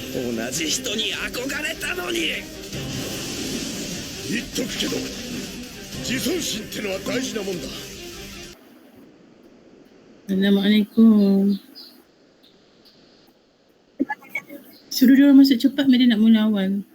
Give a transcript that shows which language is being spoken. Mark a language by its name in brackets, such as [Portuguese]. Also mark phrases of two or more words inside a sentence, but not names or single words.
[Japanese] 同じ人に憧れたのに。言っとくけど、自尊心ってのは大事なもんだ。 [Malay] Assalamualaikum. Suruh dia orang masuk cepat, madam nak mula awal.